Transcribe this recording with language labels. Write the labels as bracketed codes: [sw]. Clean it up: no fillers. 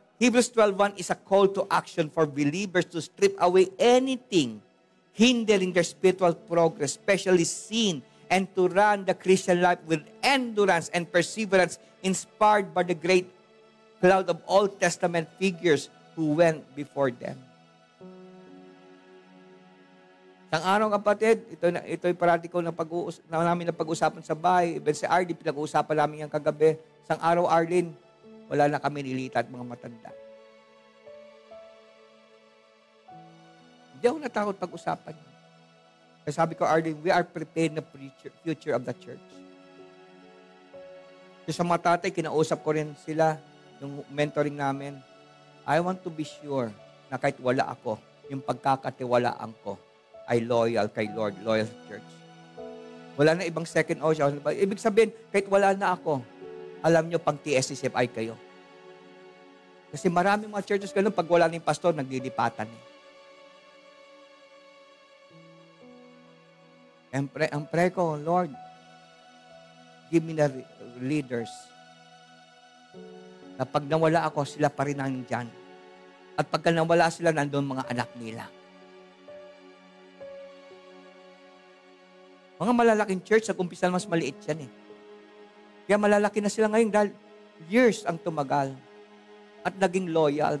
[en] Hebrews 12:1 is a call to action for believers to strip away anything hindering their spiritual progress, especially sin, and to run the Christian life with endurance and perseverance inspired by the great cloud of Old Testament figures who went before them. [tl] Isang araw kapatid, ito yung parati ko namin pag-usapan sa bahay. Even si Arlene, pinag-uusapan namin yung kagabi. Isang araw, Arlene, wala na kami nilita at mga matanda. Hindi ako natakot pag-usapan. Kaya sabi ko, [en] Arlene, we are preparing the future of the church. [tl] So sa mga tatay, kinausap ko rin sila, yung mentoring namin. [en] I want to be sure [tl] na kahit wala ako, yung pagkakatiwalaan ko ay loyal kay Lord, loyal sa church. Wala na ibang second option. Ibig sabihin, kahit wala na ako, alam nyo, pang TSCFI kayo. Kasi maraming mga churches ganun, pag wala na yung pastor, naglilipatan eh. Ang pray ko, [en] Lord, give me the leaders. [tl] Na pag nawala ako, sila pa rin nandyan. At pagka nawala sila, nandun mga anak nila. Mga malalaking church, sa umpisa mas maliit yan eh. Kaya malalaki na sila ngayon dahil years ang tumagal. At naging loyal.